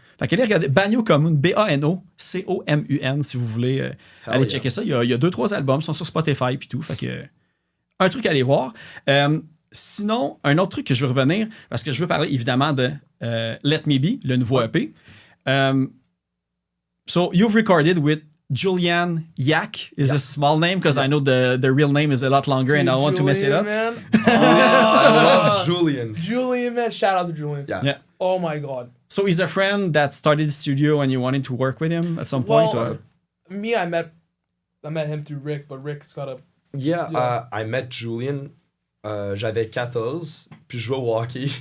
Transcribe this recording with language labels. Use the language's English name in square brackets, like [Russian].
[French] Fait qu'allez regarder Bano Comun, Banocomun, si vous voulez aller checker ça. Il y a 2-3 albums, ils sont sur Spotify puis tout. Fait que un truc à aller voir. Sinon, un autre truc que je veux revenir, parce que je veux parler évidemment de Let Me Be, le nouveau EP. [English] So, you've recorded with Julian Iac. Is a small name because I know the real name is a lot longer and I want to mess it up. Man. I love Julian. Julian, man. Shout out to Julian. Yeah. Oh my God. So he's a friend that started the studio and you wanted to work with him at some point? Well, me, I met him through Rick, but Rick's got a... Yeah. I met Julian. [French] J'avais 14, puis je jouais au hockey.